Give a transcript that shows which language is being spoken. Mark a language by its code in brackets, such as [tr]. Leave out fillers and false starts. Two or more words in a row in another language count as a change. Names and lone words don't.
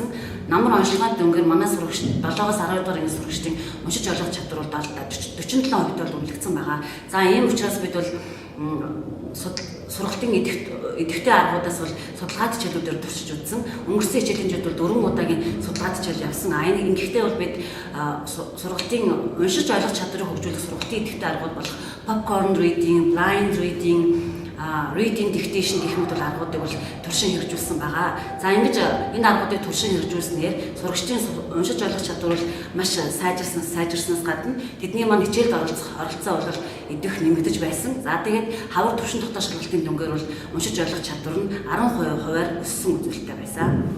[mn] Намар онцлогын дүнгээр манай сурагч 7-оос 12 дугаар ангийн сурагчдын уншиж ойлгох чадвар бол 47% бол үнэлэгдсэн байгаа. За ийм учраас бид бол сургалтын идэвхтэй аргуудаас бол судалгаад хичээлүүдээр туршиж үзсэн. Өнгөрсөн хичээлийн жилд бол 4 удаагийн судалгаад хичээл явсан. Ингэхдээ бол бид сургалтын уншиж ойлгох чадварыг хөгжүүлэх сургалтын идэвхтэй аргууд болох [en] popcorn reading, blind reading, reading dictation [mn] гэх мэт аргуудыг бол туршин хэрэгжүүлсэн байгаа. За ингэж энэ аргуудыг туршин хэрэгжүүлснээр сурагчдын уншиж ойлгох чадвар бол маш сайжирснаас гадна тэдний маань хичээлд оролцоо бол идэх нэмэгдэж байсан. За тэгээд хавар төвшин дотоод шалгалтын дүнгээр бол уншиж ойлгох чадвар нь 10%-аар өссөн үзүүлэлттэй байсан.